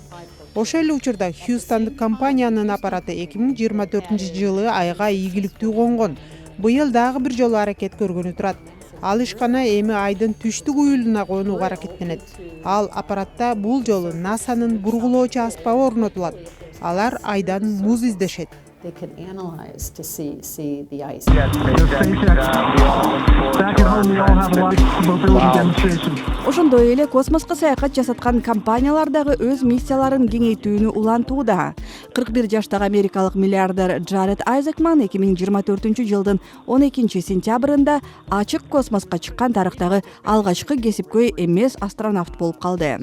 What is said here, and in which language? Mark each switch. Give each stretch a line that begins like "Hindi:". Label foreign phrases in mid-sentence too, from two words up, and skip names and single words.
Kyrgyz: Ошол эле учурда Хьюстондук компаниянын аппараты 2024-жылы айга ийгиликтүү конгон. Быйыл дагы бир жолу аракет көргөнү турат. Ал ишкана эми айдын түштүк уюлуна конууга аракеттенет. Ал аппаратта бул жолу НАСАнын бургулоочу аспабы орнотулат. Алар айдан муз издешет.
English: They can analyze to see the ice.
Kyrgyz: Ошондой эле космоско саякат жасаткан компаниялар дагы өз миссияларын кеңейтүүнү улантууда. 41 жаштагы америкалык миллиардер Джаред Айзекман 2024-жылдын 12-сентябрында ачык космоско чыккан тарыхтагы алгачкы кесипкөй эмес астронавт болуп калды.